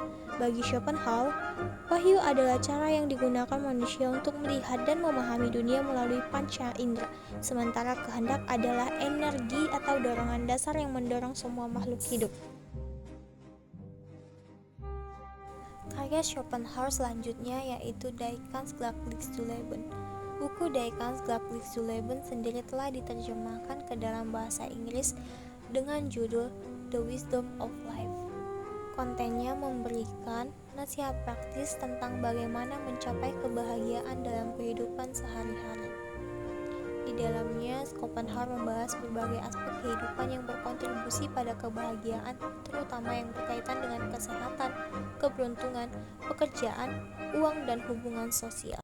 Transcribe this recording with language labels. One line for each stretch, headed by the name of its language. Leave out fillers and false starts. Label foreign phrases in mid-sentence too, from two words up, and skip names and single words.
Indonesian: Bagi Schopenhauer, wahyu adalah cara yang digunakan manusia untuk melihat dan memahami dunia melalui panca indera, sementara kehendak adalah energi atau dorongan dasar yang mendorong semua makhluk hidup. Karya Schopenhauer selanjutnya yaitu Die Kunst glücklich zu leben. Buku Die Kunst glücklich zu leben sendiri telah diterjemahkan ke dalam bahasa Inggris dengan judul The Wisdom of Life. Kontennya memberikan nasihat praktis tentang bagaimana mencapai kebahagiaan dalam kehidupan sehari-hari. Di dalamnya, Schopenhauer membahas berbagai aspek kehidupan yang berkontribusi pada kebahagiaan, terutama yang berkaitan dengan kesehatan, keberuntungan, pekerjaan, uang, dan hubungan sosial.